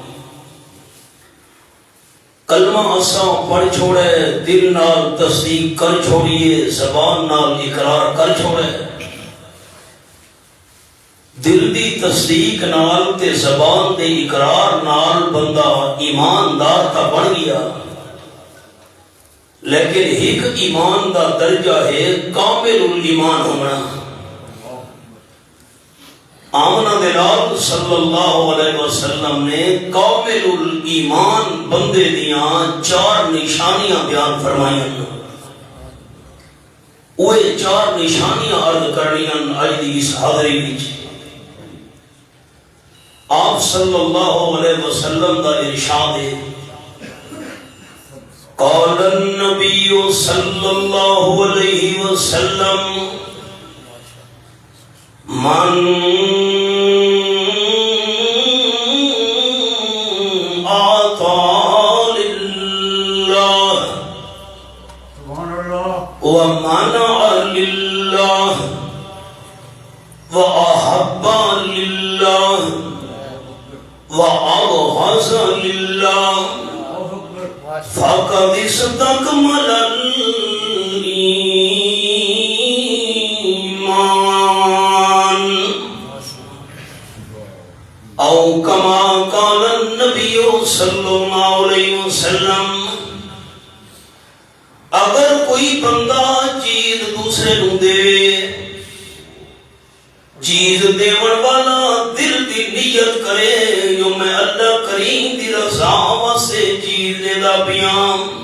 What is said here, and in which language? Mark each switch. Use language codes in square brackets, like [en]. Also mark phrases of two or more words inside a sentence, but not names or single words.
[pa] کلمہ اساں پڑھ چھوڑے دل نال تصدیق کر چھوڑیے زبان نال اقرار کر چھوڑے. دل دی تصدیق نال تے زبان دے اقرار نال بندہ ایماندار تا بن گیا. لیکن ایک ایمان دا درجہ ہے [ar] کامل الایمان [pa] ہونا. آمنہ دلال [ar] صلی اللہ علیہ وسلم [pa] نے [ar] کامل الایمان [pa] بندے دیاں چار نشانیاں بیان فرمائیں. وہ چار نشانیاں عرض کرنیاں اج دی اس حاضری وچ. آپ صلی اللہ علیہ وسلم دا ارشاد ہے [ar] قال النبی صلی اللہ علیہ وسلم من آتا للہ ومنع للہ وأحب للہ وأبغض للہ فقد استكمل الإيمان أو كما قال النبي صلی اللہ علیہ وسلم. [pa] اگر کوئی بندہ چیز دوسرے نو دے چیز دیون والا دل دی نیت کرے جو میں اللہ کریم دی رضا واسطے چیز دے دا پیاں.